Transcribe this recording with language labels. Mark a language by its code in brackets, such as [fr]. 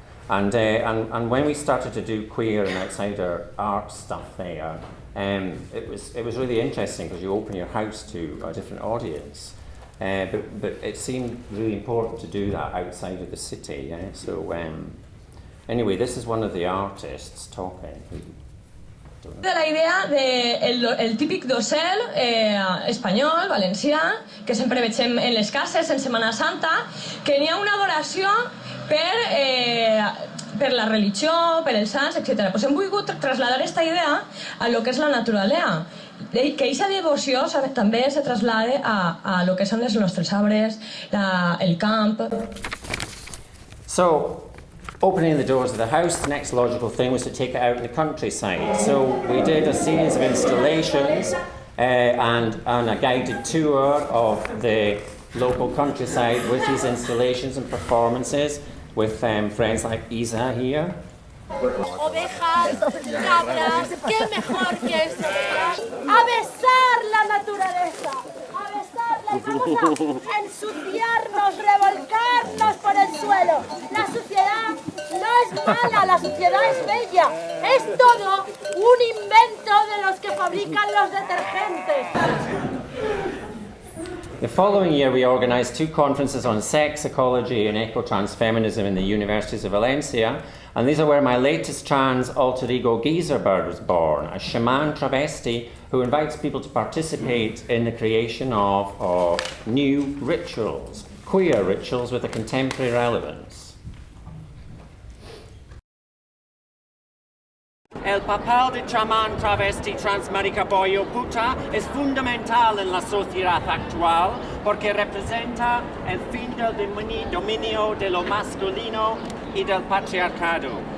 [en] And when we started to do queer and outsider art stuff there, it was really interesting because you open your house to a different audience, but it seemed really important to do that outside of the city. Yeah? So anyway, this is one of the artists talking. [ca] De la idea del típic docel espanyol, valencià, que sempre veig en les cases en Setmana Santa, que n'hi ha una adoració per la religió, per els sants, etc. Pues hem volgut trasladar aquesta idea a lo que és la naturalea, que aquesta devoció també se traslade a lo que són els nostres arbres, el camp. [en] So, opening the doors of the house, the next logical thing was to take it out in the countryside. So we did a series of installations and a guided tour of the local countryside with these installations and performances with friends like Isa here. [es] Ovejas, cabras, qué mejor que eso. A besar la naturaleza, a besarla, vamos a ensuciarnos, revolcarnos por el suelo. La suciedad no es mala, la suciedad es bella. Es todo un invento de los que fabrican los detergentes. [en] The following year we organised 2 conferences on sex, ecology and eco-transfeminism in the universities of Valencia, and these are where my latest trans alter ego geezer bird was born, a shaman travesti who invites people to participate in the creation of new rituals, queer rituals with a contemporary relevance. [es] El papel de chamán travesti transmaricaboyo puta es fundamental en la sociedad actual porque representa el fin del dominio de lo masculino y del patriarcado.